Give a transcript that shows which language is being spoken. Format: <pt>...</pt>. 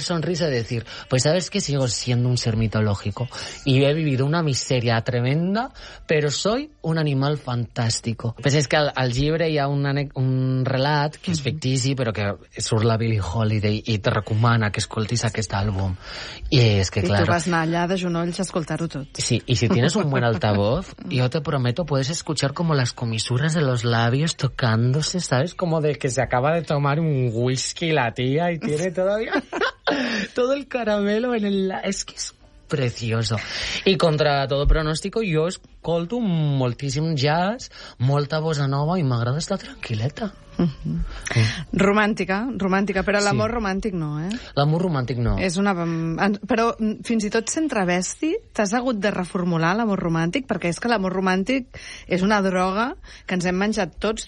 <es>sonrisa y decir, pues sabes que sigo siendo un ser mitológico y he vivido una miseria tremenda, pero soy un animal fantástico. Pues es que</es> <ca>al llibre hi ha un relat que és fictici, però que surt la Billie Holiday i te recomana que escoltis aquest àlbum. I és que, clar, tu vas anar allà de genolls a escoltar-ho tot.</ca> <es>Sí, i si tienes un buen altavoz, yo te prometo, puedes escuchar como las comisuras de los labios tocándose, ¿sabes? Como de que se acaba de tomar un whisky la tía y tiene todavía todo el caramelo en el... Es que es precioso.</es> <ca>I</ca> <es>contra todo pronóstico,</es> <ca>jo escolto moltíssim jazz, molta bossa nova i m'agrada estar tranquil·leta. Romàntica, però l'amor romàntic no, eh? L'amor romàntic no. És una... Però fins i tot s'entrevesti, t'has hagut de reformular l'amor romàntic, perquè és que l'amor romàntic és una droga que ens hem menjat tots.</ca>